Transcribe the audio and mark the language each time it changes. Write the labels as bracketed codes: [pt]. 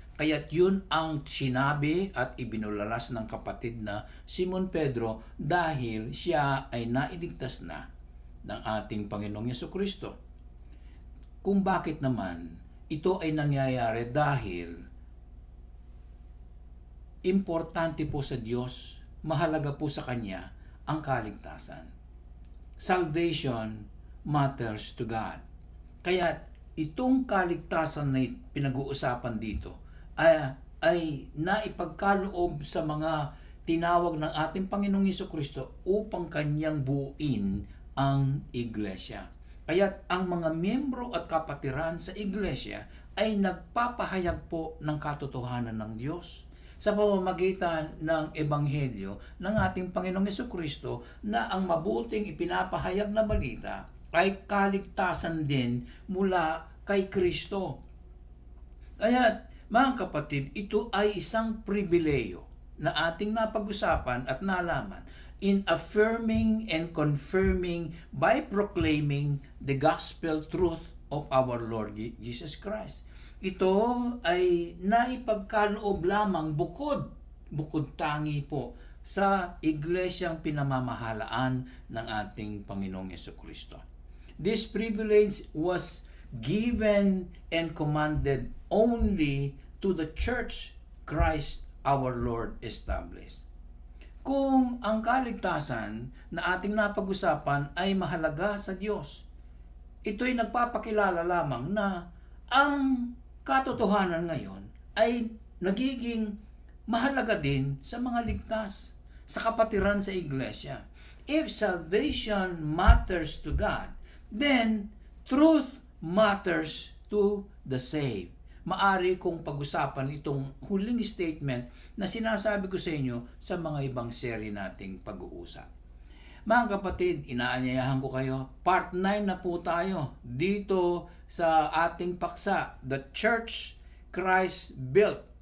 [tl] Kaya't yun ang sinabi at ibinulalas ng kapatid na Simon Pedro dahil siya ay nailigtas na ng ating Panginoong Jesucristo. Kung bakit naman ito ay nangyayari dahil importante po sa Diyos, mahalaga po sa Kanya ang kaligtasan. [en] Salvation matters to God. [tl] Kaya itong kaligtasan na pinag-uusapan dito ay naipagkaloob sa mga tinawag ng ating Panginoong Jesucristo upang Kanyang buuin ang iglesia. Kaya't ang mga miyembro at kapatiran sa iglesia ay nagpapahayag po ng katotohanan ng Diyos sa pamamagitan ng ebanghelyo ng ating Panginoong Jesucristo na ang mabuting ipinapahayag na balita ay kaligtasan din mula kay Kristo. Kaya't mga kapatid, ito ay isang pribileyo na ating napag-usapan at nalaman [en] in affirming and confirming by proclaiming the gospel truth of our Lord Jesus Christ. [tl] Ito ay naipagkaloob lamang bukod tangi po sa iglesyang pinamamahalaan ng ating Panginoong Jesucristo. [en] This privilege was given and commanded only to the church Christ our Lord established. [tl] Kung ang kaligtasan na ating napag-usapan ay mahalaga sa Diyos, ito'y nagpapakilala lamang na ang katotohanan ngayon ay nagiging mahalaga din sa mga ligtas, sa kapatiran sa iglesia. [en] If salvation matters to God, then truth matters to the saved. [tl] Maari kong pag-usapan itong huling statement na sinasabi ko sa inyo sa mga ibang seri nating pag-uusap. Mga kapatid, inaanyayahan ko kayo, part 9 na po tayo dito sa ating paksa, The Church Christ Built.